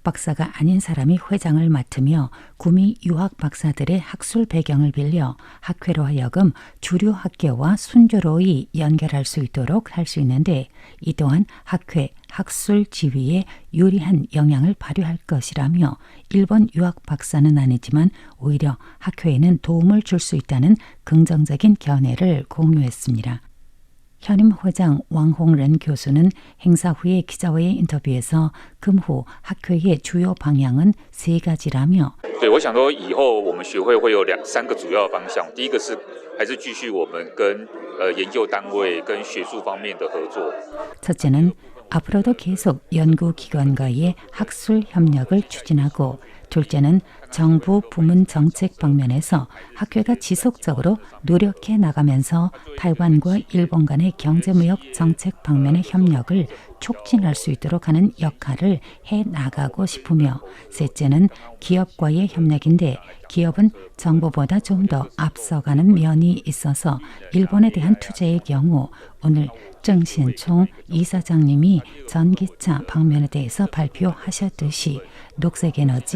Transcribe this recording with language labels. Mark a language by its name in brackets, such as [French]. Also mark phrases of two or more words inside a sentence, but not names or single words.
[Korean] 박사가 아닌 사람이 회장을 맡으며 구미 유학 박사들의 학술 배경을 빌려 학회로 하여금 주류 학계와 순조로이 연결할 수 있도록 할 수 있는데 이 또한 학회, 학술 지위에 유리한 영향을 발휘할 것이라며 일본 유학 박사는 아니지만 오히려 학회에는 도움을 줄 수 있다는 긍정적인 견해를 공유했습니다. 현임 회장 왕홍ren 교수는 행사 후에 기자와의 인터뷰에서 금후 학회의 주요 방향은 3가지라며 [Chinese] 对，我想说以后我们学会会有3个主要方向。第一个是还是继续我们跟研究单位跟学术方面的合作。 [Korean] 첫째는 앞으로도 계속 연구기관과의 학술 협력을 추진하고 둘째는 정부 부문 정책 방면에서 학회가 지속적으로 노력해 나가면서 타이완과 일본 간의 경제무역 정책 방면의 협력을 촉진할 수 있도록 하는 역할을 해 나가고 싶으며 셋째는 기업과의 협력인데 기업은 정부보다 좀 더 앞서가는 면이 있어서 일본에 대한 투자의 경우 오늘 정신총 이사장님이 전기차 방면에 대해서 발표하셨듯이 녹색에너지,